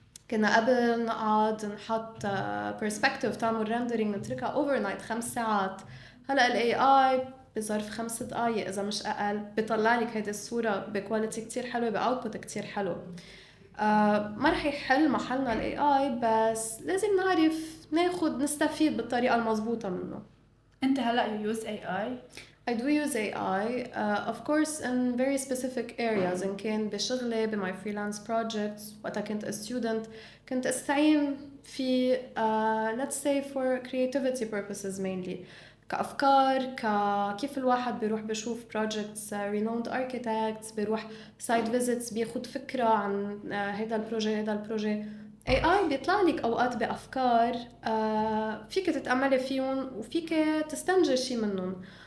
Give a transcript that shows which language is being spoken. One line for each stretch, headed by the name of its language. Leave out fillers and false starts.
Arabic: كنا قبل نقعد نحط perspective تعمل rendering نتركها overnight 5 ساعات. هلأ ال AI بظرف 5 دقايق إذا مش أقل بيطلع لك هيدي الصورة بكواليتي كتير حلوة، بأوتبوت كتير حلو. ما رح يحل محلنا ال AI بس لازم نعرف نستفيد بالطريقة المضبوطة منه. أنت هلا
English: you use AI؟ I do use AI, of course in very specific areas.
Arabic: إن كان بشغلي
English: my freelance projects
Arabic: وقتا كنت
English: a student
Arabic: كنت أستعين في
English: let's say for creativity purposes mainly.
Arabic: كأفكار، كيف الواحد بيروح بيشوف
English: projects renowned architects،
Arabic: بيروح
English: site visits
Arabic: بياخد فكرة عن هيدا البروجي. AI بيطلع لك أوقات بأفكار فيك تتأملي فيهم وفيك تستنتجي شي منهم.